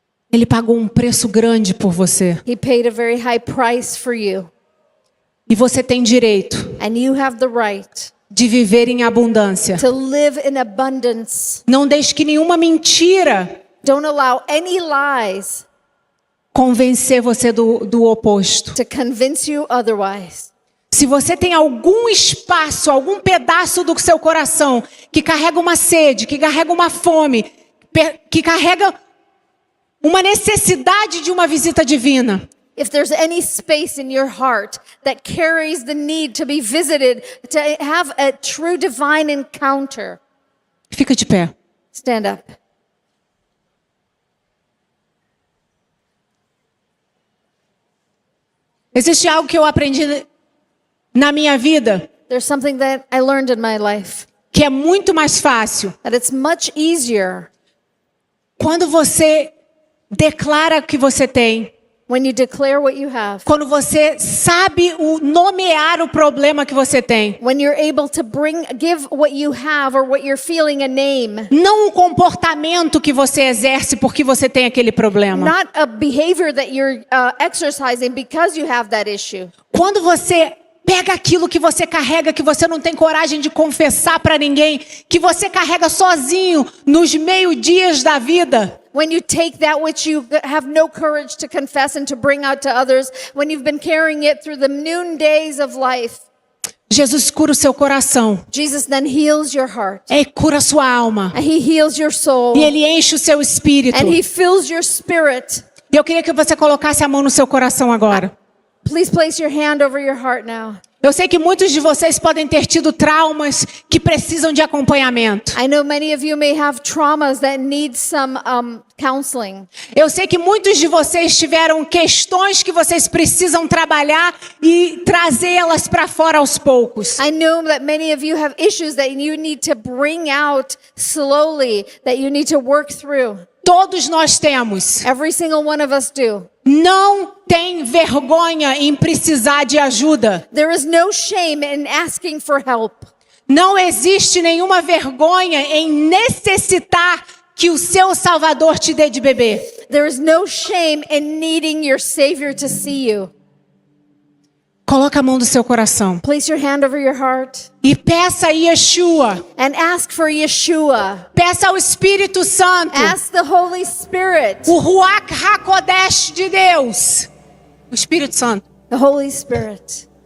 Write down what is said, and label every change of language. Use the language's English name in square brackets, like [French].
[Portuguese] Ele pagou um preço grande por você. [English] He paid a very high price for you. [Portuguese] E você tem direito [English] And you have the right [Portuguese] de viver em abundância. [English] to live in abundance. [Portuguese] Não deixe que nenhuma mentira [English] Don't allow any lies [Portuguese] convencer você do oposto. [English] to convince you otherwise. [Portuguese] Se você tem algum espaço, algum pedaço do seu coração que carrega uma sede, que carrega uma fome, que carrega uma necessidade de uma visita divina, [English] If there's any space in your heart that carries the need to be visited, to have a true divine encounter, [Portuguese] fica de pé. [English] stand up. [Portuguese] Existe algo que eu aprendi na minha vida [English] There's something that I learned in my life, [Portuguese] que é muito mais fácil [English] that it's much easier [Portuguese] quando você declara o que você tem, [English] when you declare what you have, [Portuguese] quando você sabe nomear o problema que você tem. [English] when you're able to give what you have or what you're feeling a name, [Portuguese] Não o comportamento que você exerce porque você tem aquele problema. [English] not a behavior that you're exercising because you have that issue. [Portuguese] Quando você pega aquilo que você carrega, que você não tem coragem de confessar para ninguém, que você carrega sozinho nos meio-dias da vida. [English] When you take that which you have no courage to confess and to bring out to others, when you've been carrying it through the noondays of life, [Portuguese] Jesus cura o seu coração. [English] Jesus then heals your heart. [Portuguese] Ele cura a sua alma. [English] And he heals your soul. [Portuguese] E Ele enche o seu espírito. [English] And he fills your spirit. [Portuguese] E eu queria que você colocasse a mão no seu coração agora. [English] Please place your hand over your heart now. [Portuguese] Eu sei que muitos de vocês podem ter tido traumas que precisam de acompanhamento. [English] I know many of you may have traumas that need some counseling. [Portuguese] Eu sei que muitos de vocês tiveram questões que vocês precisam trabalhar e trazê-las para fora aos poucos. [English] I know that many of you have issues that you need to bring out slowly, that you need to work through. [Portuguese] Todos nós temos. [English] Every single one of us do. [Portuguese] Não tem vergonha em precisar de ajuda. [English] There is no shame in asking for help. [Portuguese] Não existe nenhuma vergonha em necessitar que o seu Salvador te dê de beber. [English] There is no shame in needing your Savior to see you. [Portuguese] Coloca a mão do seu coração [English] Place your hand over your heart [Portuguese] e peça a Yeshua, [English] and ask for Yeshua. [Portuguese] peça ao Espírito Santo, [English] Ask the Holy Spirit, [Portuguese] o Ruach HaKodesh de Deus, o Espírito Santo, [English] the Holy Spirit,